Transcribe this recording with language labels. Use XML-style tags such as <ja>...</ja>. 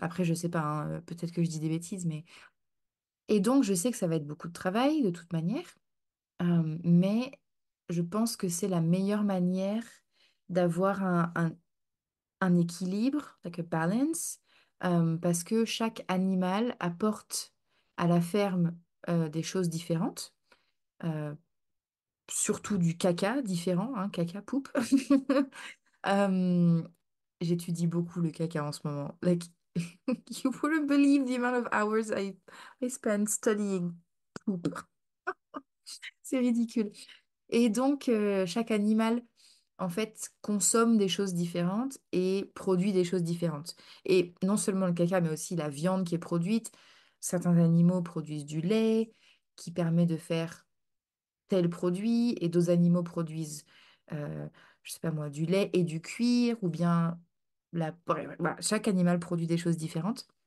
<fr>Après, je sais pas, hein, peut-être que je dis des bêtises, mais... Et donc, je sais que ça va être beaucoup de travail, de toute manière, mais je pense que c'est la meilleure manière d'avoir un équilibre,</fr> <en>like a balance,</en> <fr>parce que chaque animal apporte à la ferme des choses différentes, euh, surtout du caca différent, hein, caca, poupe. Euh, J'étudie beaucoup le caca en ce moment.</fr> <en>Like, you wouldn't believe the amount of hours I spend studying poop.</en> <fr>C'est ridicule. Et donc, chaque animal, en fait, consomme des choses différentes et produit des choses différentes. Et non seulement le caca, mais aussi la viande qui est produite. Certains animaux produisent du lait qui permet de faire tel produit et d'autres animaux produisent, euh, je sais pas moi, du lait et du cuir ou bien voilà, chaque animal produit des choses différentes.</fr>